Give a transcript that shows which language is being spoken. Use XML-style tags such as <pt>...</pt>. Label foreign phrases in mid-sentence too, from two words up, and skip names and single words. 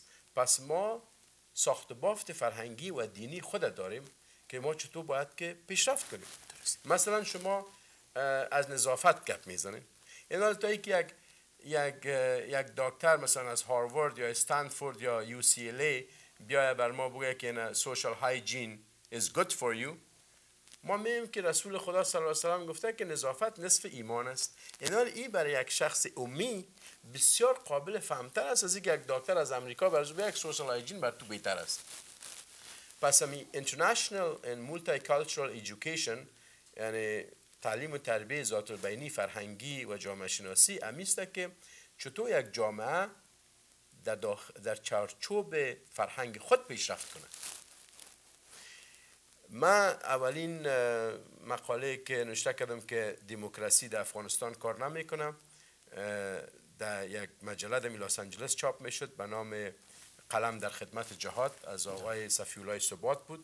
<fa>پس ما ساخت بافت فرهنگی و دینی خود داریم که ما چطور باید که پیشرفت کنیم. مثلا شما از نظافت گپ میزنید، این حال تا که یک دکتر مثلا از هاروارد یا استنفورد یا UCLA بیایه بر ما بگه که</fa> <en>social hygiene is good for you،</en> <fa>ما میگیم که رسول خدا</fa> <ar>صلی الله علیه و سلم</ar> <fa>گفته که نظافت نصف ایمان است. این حال این برای یک شخص امی بسیار قابل فهمتر است از اینکه یک دکتر از امریکا برای یک</fa> <en>social hygiene</en> <fa>بر تو بهتر است. پس همی</fa> <en>international and multicultural education</en> <fa>یعنی تعلیم و تربیت ذات البینی فرهنگی و جامعه شناسی امیسته که چطور یک جامعه در چارچوب فرهنگ خود پیشرفت کنه. من اولین مقاله که نوشته کردم که دموکراسی در افغانستان کار نمیکنه در یک مجله در لس آنجلس چاپ میشد به نام قلم در خدمت جهاد از آقای صفی‌الله ثبات بود.</fa>